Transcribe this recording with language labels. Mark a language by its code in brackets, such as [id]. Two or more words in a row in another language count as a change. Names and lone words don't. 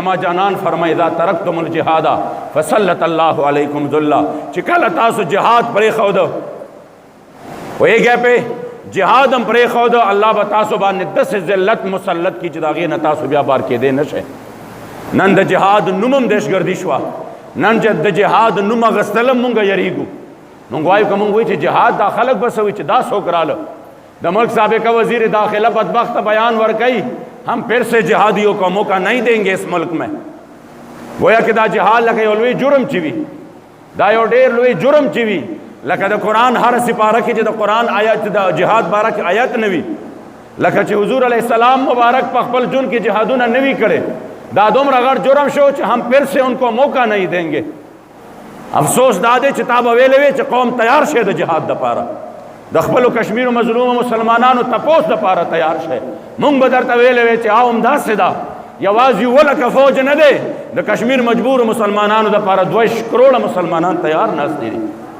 [ps] زما جانان فرمایي [ar] اذا ترکتم الجهاد فسلط الله علیکم ذلا، [ps] چې کله تاسو جهاد پرېښوده پوهېږئ پې جهاد هم پرېښوده، الله به تاسو باندې داسې ذلت مسلط کړي چې د هغې نه تاسو بیا بار کېدی نه شئ. نن د جهاد نوم هم دهشتګردي شوه، نن چې د جهاد نوم اخیستل هم مونږ یریږو. مونږ وایو که مونږ وایو چې جهاد دا خلک به څه وایي چې دا څوک راله. د ملک سابقہ وزیر داخلہ بدبخت بیان ورکئی [ur] ہم پھر سے جہادیوں کو موقع نہیں دیں گے اس ملک میں. گویا کہ [ps] دا جہاد لکه یو لوی جرم چوي، دا یو ډېر لوی جرم چوي، لکه د قرآن هر سپاره کې چې د قرآن آیت د جهاد باره کې آیت نه وي، لکه چې حضور [ar] علیہ السلام [ps] مبارک په خپل ژوند کې جهادونه نه وي کړي، دا دومره غټ جرم شو چې [ur] هم پھر سے ان کو موقع نہیں دیں گے. [ps] افسوس دا دی چې تا به ویلې وې چې قوم تیار شي د جهاد دپاره، د خپلو کشمیرو مظلومو مسلمانانو تپوس دپاره تیار شي. مونږ به درته ویلې وې چې او همداسې ده، یوازې 7 لکه فوج نه دی، د کشمیر مجبورو مسلمانانو دپاره 2 کروڑه مسلمانان تیار ناستې دي.